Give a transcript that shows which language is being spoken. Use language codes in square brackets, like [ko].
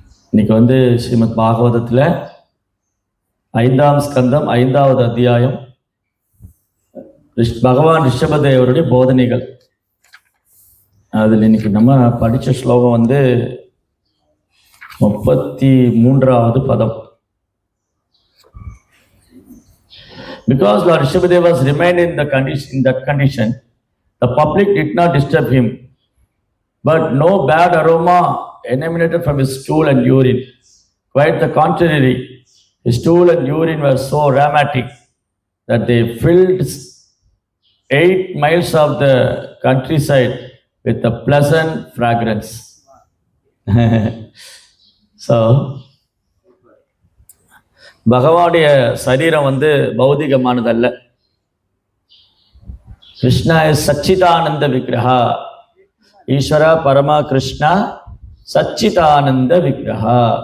[ta] இன்னைக்கு ஸ்ரீமத் பாகவதத்தில் 5ஆம் ஸ்கந்தம் 5வது அத்தியாயம் பகவான் ரிஷபதேவருடைய போதனைகள். அதில் இன்னைக்கு நம்ம படித்த ஸ்லோகம் 33வது பதம். [en] Because Lord Rishabhadeva was remained in that condition, the public did not disturb him, but no bad aroma emanated from his stool and urine. Quite the contrary, his stool and urine were so aromatic that they filled 8 miles of the countryside with a pleasant fragrance. So, [ta] பகவானுடைய சரீரம் பௌதிகமானதல்ல. கிருஷ்ணா சச்சிதானந்த விக்கிரகா. ஈஸ்வர பரமா கிருஷ்ணா சச்சிதானந்த விக்கிரகா.